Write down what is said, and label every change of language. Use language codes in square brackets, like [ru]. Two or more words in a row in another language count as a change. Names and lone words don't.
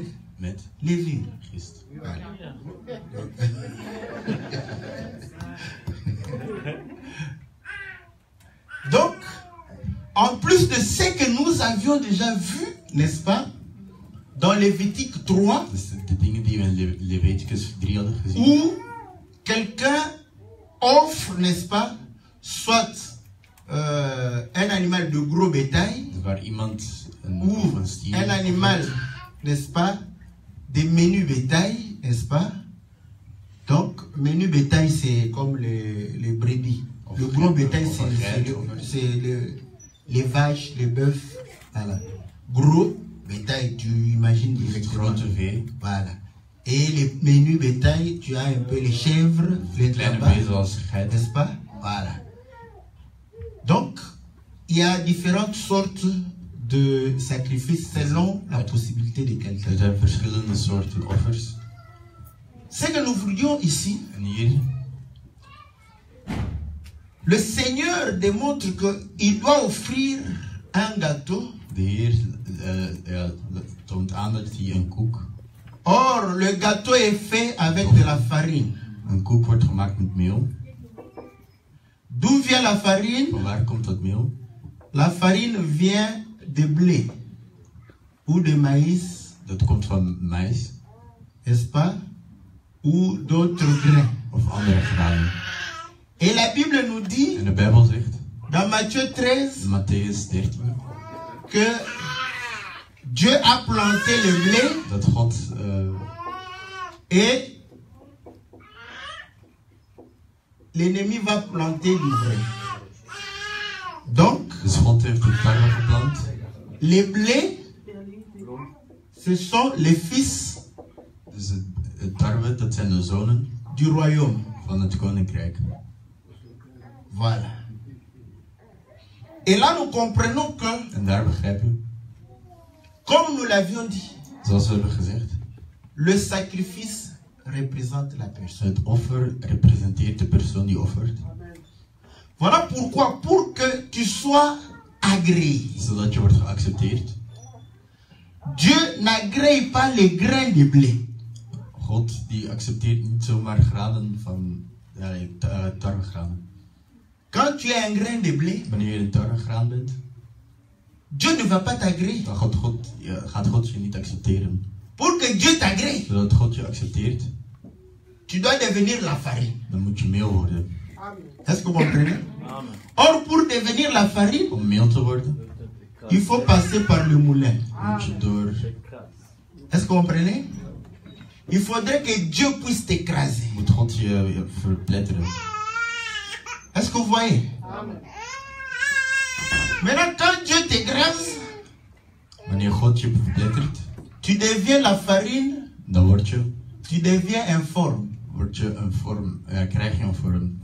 [nl] met [fr] levure. [nl] gist. [fr] Voilà. Donc, en plus de ce que nous avions déjà vu, n'est-ce pas, dans Lévitique 3, [nl] Dus de dingen die we in Leviticus 3 hadden gezien, [fr] où quelqu'un offre, n'est-ce pas, soit un animal de gros bétail, [nl] waar iemand een, [fr] ou [nl] of een stier [fr] un animal, n'est-ce pas, des menus bétail, n'est-ce pas? Donc, menu bétail, c'est comme les brebis. Le gros bétail, c'est les vaches, les bœufs. Voilà. Gros bétail, tu imagines directement. [nl] grote vee. [fr] Voilà. Et les menus bétail, tu as un peu les chèvres, les [nl] Kleine [fr] tabacs, [nl] vee zoals geiten. [fr] n'est-ce pas? Voilà. Donc, il y a différentes sortes de sacrifices selon la possibilité de quelqu'un. [nl] Er zijn verschillende soorten offers. [fr] Ce que nous voulions ici, [nl] En hier, [fr] le Seigneur démontre qu'il doit offrir un gâteau. [nl] de Heer toont aan dat hij een koek, [fr] Or, le gâteau est fait avec de la farine. [nl] een koek wordt gemaakt met meel. [fr] D'où vient la farine? [nl] Van waar komt dat meel? [fr] La farine vient de blé ou de maïs, [nl] Dat komt van mais [fr] n'est-ce pas? Ou d'autres grains. [nl] of andere granen. [fr] Et la Bible nous dit, [nl] En de Bijbel zegt, [fr] dans Matthieu 13, [nl] in Matthäus 13, [fr] que Dieu a planté le blé [nl] dat God [fr] et l'ennemi va planter l'ivraie. Donc, [nl] dus God heeft de tarwe geplant. [fr] Les blés, ce sont les fils [nl] Dus het tarwe, dat zijn de zonen [fr] du royaume. [nl] van het koninkrijk. [fr] Voilà. Et là, nous comprenons que, [nl] En daar begrijp je, [fr] comme nous l'avions dit, [nl] zoals we hebben gezegd, [fr] le sacrifice représente la personne. [nl] het offer representeert de persoon die offert. [fr] Voilà pourquoi, pour que tu sois agréé, [nl] Zodat je wordt geaccepteerd. [fr] Dieu n'agrée pas les grains de blé. [nl] God die accepteert niet zomaar granen van tarwegranen. [fr] Quand tu es un grain de blé, [nl] Wanneer je een tarwegraan bent, [fr] Dieu ne va pas t'agréer. [nl] dan gaat God je niet accepteren. [fr] Pour que Dieu t'agrée, [nl] Zodat God je accepteert, [fr] tu dois devenir la farine. [nl] dan moet je meel worden. [fr] Est-ce que vous comprenez? Amen. Or, pour devenir la farine, [nl] Om meel te worden, [fr] il faut passer par le moulin. [nl] moet je door. [fr] Est-ce que vous comprenez? Il faudrait que Dieu puisse t'écraser. [nl] Moet God je verpletteren. [fr] Est-ce que vous voyez? Maintenant, quand Dieu t'écrase, [nl] Wanneer God je verplettert, [fr] tu deviens la farine, [nl] dan [fr] tu deviens informe. [nl] word je een vorm, krijg je een vorm.